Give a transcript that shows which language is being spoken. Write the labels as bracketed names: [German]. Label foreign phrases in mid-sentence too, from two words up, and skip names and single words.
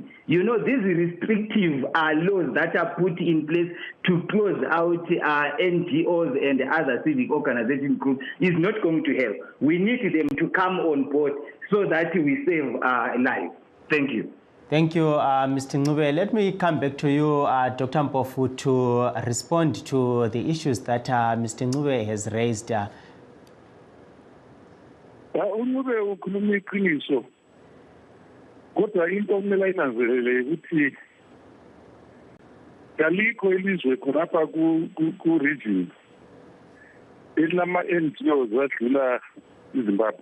[English] You know, these restrictive laws that are put in place to close out NGOs and other civic organization groups is not going to help. We need them to come on board so that we save lives. Thank you. Thank you, Mr. Ncube. Let me come back to you, Dr. Mpofu, to respond to the issues that Mr. Ncube has raised. [North Ndebele] Kodwa into okumele ayinanzelele ukuthi kalikho ilizwe khonapha ku-region elama-NGOs adlula iZimbabwe.